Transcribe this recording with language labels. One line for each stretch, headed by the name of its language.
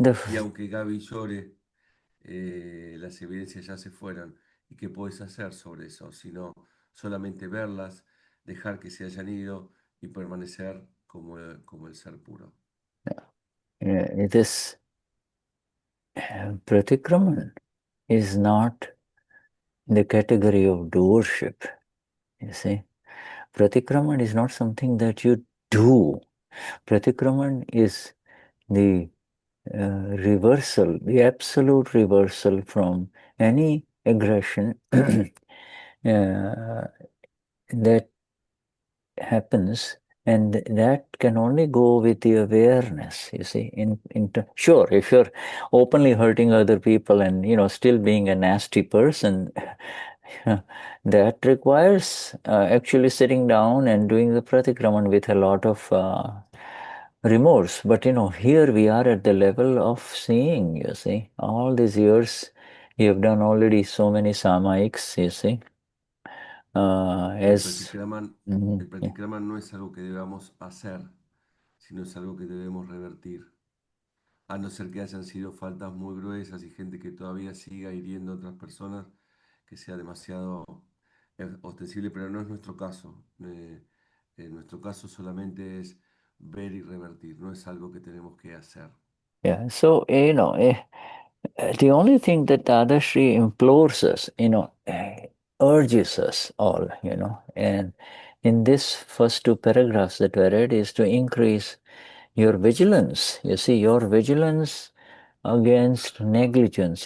Spanish: Y aunque Gaby llore, las evidencias ya se fueron. ¿Y qué puedes hacer sobre eso? Sino solamente verlas, dejar que se hayan ido y permanecer como el ser puro.
English: This Pratikraman is not the category of doership. You see, Pratikraman is not something that you do. Pratikraman is the reversal, the absolute reversal from any aggression that happens, and that can only go with the awareness. You see, sure, if you're openly hurting other people and still being a nasty person, that requires actually sitting down and doing the pratikraman with a lot of remorse. But here we are at the level of seeing. You see, all these years you have done already so many samaiks. You see.
Spanish: El pratikraman no es algo que debamos hacer, sino es algo que debemos revertir. A no ser que hayan sido faltas muy gruesas y gente que todavía siga hiriendo a otras personas, que sea demasiado ostensible, pero no es nuestro caso. En nuestro caso solamente es ver y revertir, no es algo que tenemos que hacer.
English: Yeah, so the only thing that Dadashri implores us, urges us all, and in this first two paragraphs that were read is to increase your vigilance. You see, your vigilance against negligence.